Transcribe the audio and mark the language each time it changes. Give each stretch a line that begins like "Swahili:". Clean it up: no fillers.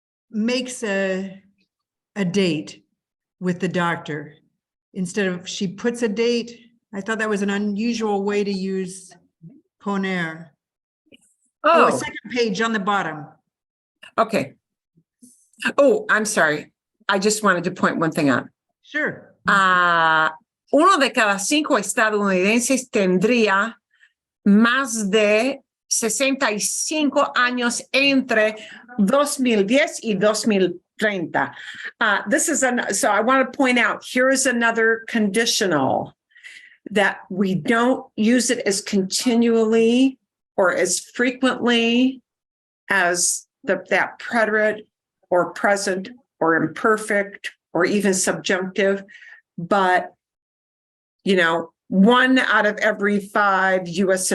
English: makes a date with the doctor instead of she puts a date. I thought that was an unusual way to use poner. Oh, Oh, second page on the bottom. okay. Oh, I'm sorry. I just wanted to point one thing out. Sure.
Spanish: Uno de cada 5 estadounidenses tendría más de 65 años entre 2010 y 2030.
English: So I want to point out, here is another conditional that we don't use it as continually or as frequently as that preterite or present or imperfect or even subjunctive, but 1 out of every 5 U.S.